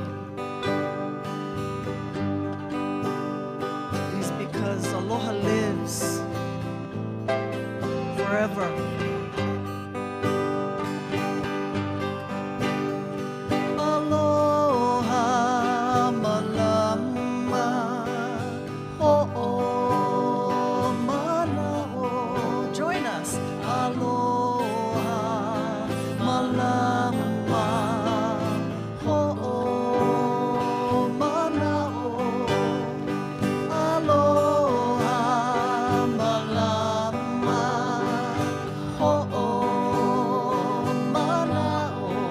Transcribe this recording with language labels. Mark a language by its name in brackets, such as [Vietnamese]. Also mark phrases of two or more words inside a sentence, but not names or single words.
[English] It is because aloha lives forever. [Hawaiian] Aloha malama, ho'o mana'o. [English] Join us. [Hawaiian] Aloha malama, ho'o mana'o. Aloha malama, ho'o mana'o.